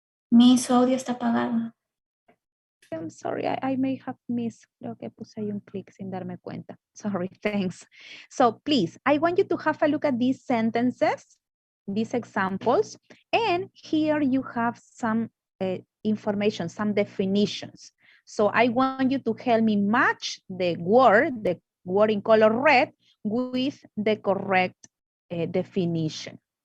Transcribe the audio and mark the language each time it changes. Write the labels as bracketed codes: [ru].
[es] Mi audio está apagado. [en] I'm sorry, I may have missed. [es] Creo que puse ahí un clic sin darme cuenta. [en] Sorry, thanks. So please, I want you to have a look at these sentences, these examples, and here you have some information, some definitions. So I want you to help me match the word in color red with the correct definition.